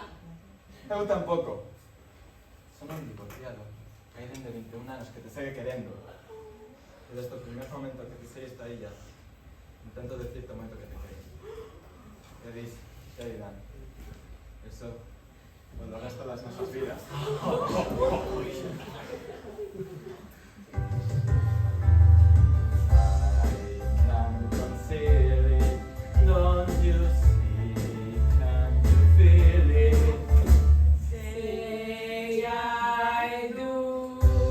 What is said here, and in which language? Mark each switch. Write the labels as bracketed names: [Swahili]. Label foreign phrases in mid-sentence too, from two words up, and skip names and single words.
[Galician] Eu tampouco. Son un divorciado. Hai dende 21 anos que te segue querendo. E desde o primer momento que pisei esta illa, intento decirte moito que te quero. Que dis, Sheridan, eso, por o resto das nosas vidas. [English] I'm conceal it, don't you see, can't you feel it? Say I do.